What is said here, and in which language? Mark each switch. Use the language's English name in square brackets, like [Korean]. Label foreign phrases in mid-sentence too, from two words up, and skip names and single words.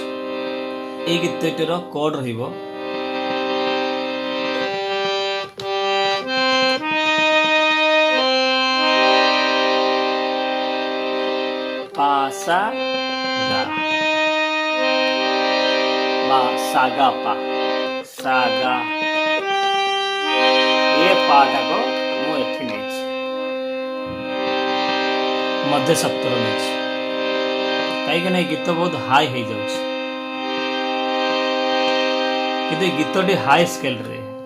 [Odia] এই ଗୀତଟିର କୋଡ୍ ରହିବ ପା ସା ଗା বা সাগা পা সাগা। ଏ ପାଟାକୁ ମୁଁ ଏଠି ନେଇଛି, ମଧ୍ୟ ସପ୍ତର ନେଇଛି, କାହିଁକିନା ଏ ଗୀତ ବହୁତ ହାଇ ହେଇଯାଉଛି। କିନ୍ତୁ ଏ ଗୀତଟି ହାଇ ସ୍କେଲରେ।